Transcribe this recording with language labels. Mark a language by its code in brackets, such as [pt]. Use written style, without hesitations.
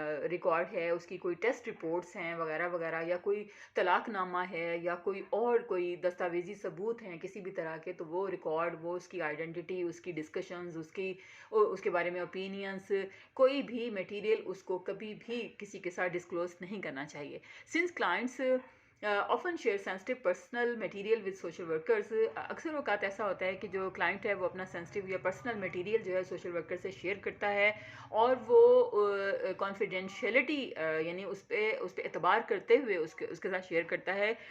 [ur] Record ہے، اس کی کوئی ٹیسٹ رپورٹس ہیں وغیرہ وغیرہ، یا کوئی طلاق نامہ ہے، یا کوئی دستاویزی ثبوت ہیں کسی بھی طرح کے، تو وہ ریکارڈ، وہ اس کی آئیڈینٹی، اس کی ڈسکشنز، اس کے بارے میں اوپینینس، کوئی بھی میٹیریل اس کو کبھی بھی کسی کے ساتھ ڈسکلوز نہیں کرنا چاہیے. [en] Since clients often share sensitive personal material with social workers. [ur] اکثر اوقات ایسا ہوتا ہے کہ جو کلائنٹ ہے وہ اپنا سینسٹیو یا پرسنل میٹیریل جو ہے سوشل ورکر سے شیئر کرتا ہے، اور وہ کانفیڈینشیلٹی یعنی اس پہ اعتبار کرتے ہوئے اس کے ساتھ شیئر کرتا ہے.